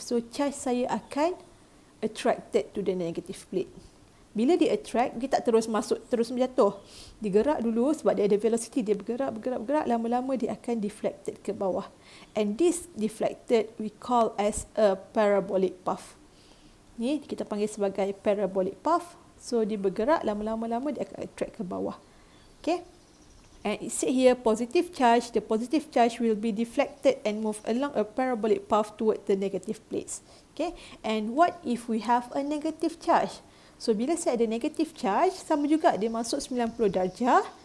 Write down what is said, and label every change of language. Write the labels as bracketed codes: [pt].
[en] So charge [ms] saya akan [en] attracted to the negative plate. [ms] Bila dia attract, dia tak terus masuk, terus menjatuh. Dia gerak dulu sebab dia ada velocity, dia bergerak, lama-lama dia akan deflected ke bawah. [en] And this deflected we call as a parabolic path. [ms] Ni kita panggil sebagai parabolic path. So dia bergerak, lama-lama dia akan attract ke bawah. Okay. [en] And it said here positive charge, the positive charge will be deflected and move along a parabolic path toward the negative plates. Okay, and what if we have a negative charge? [ms] So bila saya ada negative charge, sama juga dia masuk 90 darjah.